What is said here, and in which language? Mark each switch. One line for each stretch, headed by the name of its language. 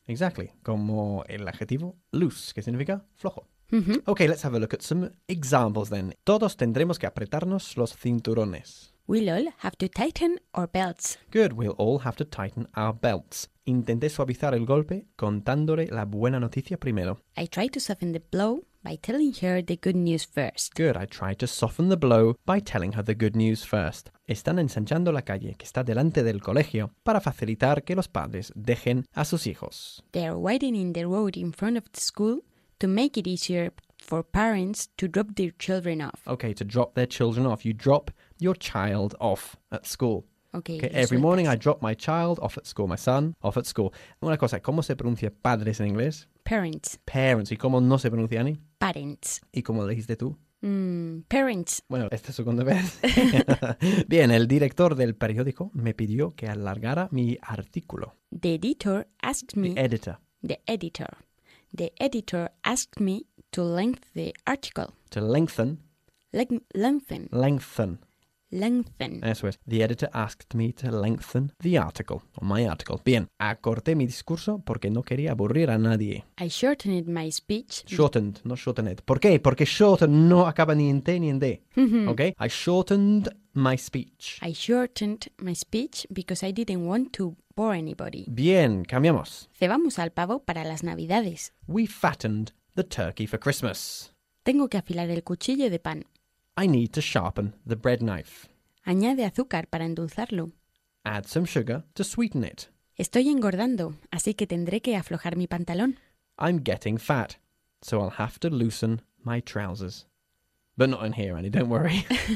English: Exactly,
Spanish: como el adjetivo loose, que significa flojo. Mm-hmm.
English: Okay, let's have a look at some examples then.
Spanish: Todos tendremos que apretarnos los cinturones.
English: We'll all have to tighten our belts. Good, we'll all have to tighten our belts.
Spanish: Intenté suavizar el golpe contándole la buena noticia primero.
English: I tried to soften the blow by telling her the good news first. Good, I tried to soften the blow by telling her the good news first.
Spanish: Están ensanchando la calle que está delante del colegio para facilitar que los padres dejen a sus hijos.
English: They're widening the road in front of the school to make it easier for parents to drop their children off. Okay, to drop their children off. You drop your child off at school. Okay. Every morning I drop my child off at school, my son, off at school.
Spanish: Una cosa, ¿cómo se pronuncia padres en inglés?
English: Parents. Parents.
Spanish: ¿Y cómo no se pronuncia, Annie?
English: Parents.
Spanish: ¿Y cómo lo dijiste tú?
English: Parents.
Spanish: Bueno, esta segunda vez. Bien, el director del periódico me pidió que alargara mi artículo.
English: The editor asked me... The editor. The editor. The editor asked me to lengthen the article. To lengthen. Lengthen. Lengthen. Lengthen.
Spanish: Eso es.
English: The editor asked me to lengthen the article, or my article.
Spanish: Bien. Acorté mi discurso porque no quería aburrir a nadie.
English: I shortened my speech. Shortened,
Spanish: no
English: shortened.
Spanish: ¿Por qué? Porque shorten no acaba ni en T ni en D.
English: Okay? I shortened my speech. I shortened my speech because I didn't want to bore anybody.
Spanish: Bien, cambiamos. Cebamos al pavo para las Navidades.
English: We fattened the turkey for Christmas.
Spanish: Tengo que afilar el cuchillo de pan.
English: I need to sharpen the bread knife.
Spanish: Añade azúcar para endulzarlo.
English: Add some sugar to sweeten it.
Spanish: Estoy engordando, así que tendré que aflojar mi pantalón.
English: I'm getting fat, so I'll have to loosen my trousers. But not in here, Annie, don't worry.